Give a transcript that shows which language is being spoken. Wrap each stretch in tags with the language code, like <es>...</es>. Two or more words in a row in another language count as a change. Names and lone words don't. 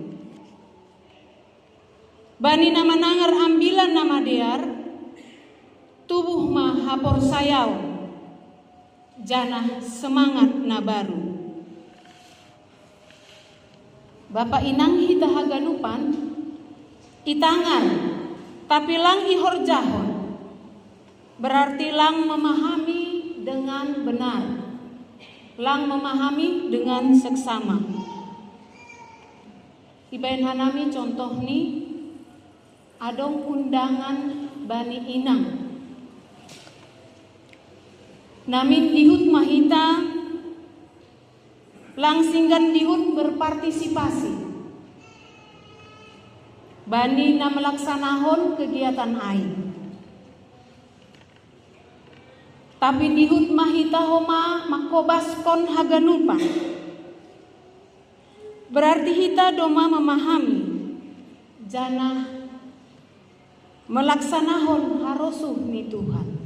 <bts>Bani nama nangar ambilan nama dear tubuh mah hapor sayau janah semangat na baru. Bapak inang hita haganupan itangan tapi lang ihorjahon berarti lang</bts> <id>memahami dengan benar,</id> <bts>lang</bts> <id>memahami dengan seksama.</id> <bts>Ibain hanami contoh nih adong undangan bani inang namin dihut mahita langsinggan dihut berpartisipasi bani na melaksanahon kegiatan ai tapi dihut mahita homa makobaskon haganupan berarti hita doma memahami janah melaksanahon harosuh ni Tuhan.</bts>